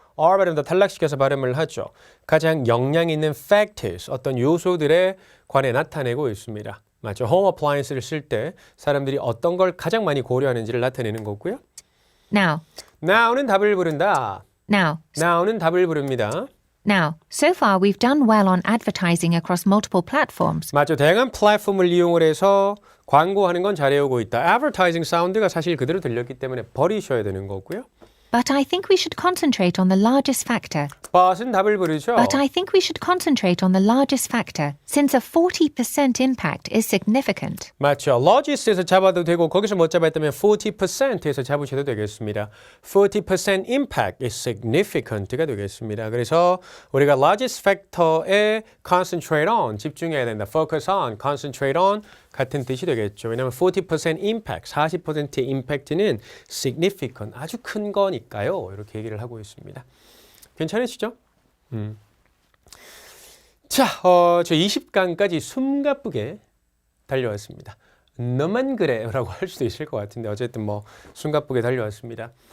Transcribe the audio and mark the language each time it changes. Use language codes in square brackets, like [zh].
[ko] R 발음 더 탈락시켜서 발음을 하죠. 가장 영향 있는 factors, 어떤 요소들에 관해 나타내고 있습니다. 맞죠. home appliance를 쓸 때 사람들이 어떤 걸 가장 많이 고려하는지를 나타내는 거고요. [en] Now, [ko] Now는 답을 부른다. Now는 답을 부릅니다. [en] Now, so far we've done well on advertising across multiple platforms. [ko] 맞죠. 다양한 플랫폼을 이용을 해서 광고하는 건 잘해오고 있다. Advertising 사운드가 사실 그대로 들렸기 때문에 버리셔야 되는 거고요. [en] But I think we should concentrate on the largest factor. [ko] but은 답을 부르죠. [en] But I think we should concentrate on the largest factor, since a 40% impact is significant. [ko] 맞죠. largest에서 잡아도 되고 거기서 못 잡았다면 40%에서 잡으셔도 되겠습니다. [en] 40% impact is significant가 되겠습니다. [ko] 그래서 우리가 largest factor에 [en] concentrate on, [ko] 집중해야 된다. [en] focus on, concentrate on [ko] 같은 뜻이 되겠죠. 왜냐하면 40% impact, 40%의 impact는 significant, 아주 큰 거니까요. 이렇게 얘기를 하고 있습니다. 괜찮으시죠? 자, 저 20강까지 숨가쁘게 달려왔습니다. 너만 그래 라고 할 수도 있을 것 같은데 어쨌든 뭐 숨가쁘게 달려왔습니다.